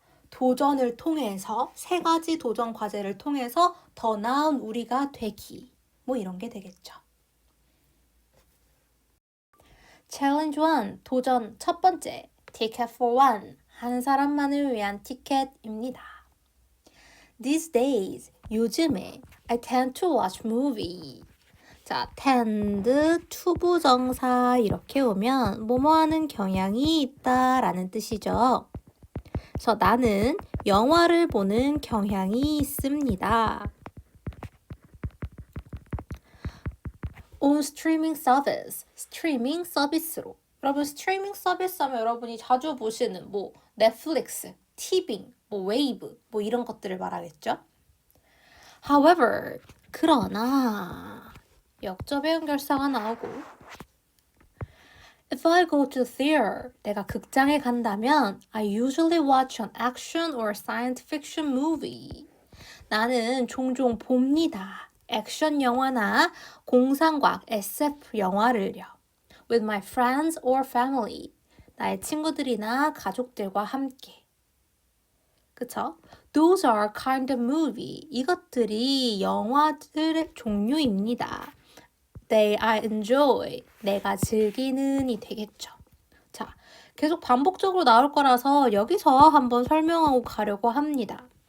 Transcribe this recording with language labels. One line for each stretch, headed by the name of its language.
Korean: 도전을 통해서 3가지 도전 과제를 통해서 더 나은 우리가 되기. 뭐 이런 게 되겠죠. Challenge 1, 도전 첫 번째, Ticket for One, 한 사람만을 위한 티켓입니다.
English: These days,
Korean: 요즘에
English: I tend to watch movie.
Korean: 자, tend, 투부정사 이렇게 오면 뭐뭐 하는 경향이 있다라는 뜻이죠. 그래서 나는 영화를 보는 경향이 있습니다.
English: On streaming service,
Korean: 스트리밍 서비스로. 여러분 스트리밍 서비스 하면 여러분이 자주 보시는 뭐 넷플릭스, 티빙, 뭐 웨이브 뭐 이런 것들을 말하겠죠.
English: However,
Korean: 그러나 역접의 연결사가 나오고
English: If I go to theater,
Korean: 내가 극장에 간다면
English: I usually watch an action or science fiction movie.
Korean: 나는 종종 봅니다. 액션 영화나 공상과학 SF 영화를요.
English: With my friends or family.
Korean: 나의 친구들이나 가족들과 함께. 그쵸?
English: Those are kind of movie.
Korean: 이것들이 영화들의 종류입니다.
English: They I enjoy.
Korean: 내가 즐기는이 되겠죠. 자, 계속 반복적으로 나올 거라서 여기서 한번 설명하고 가려고 합니다.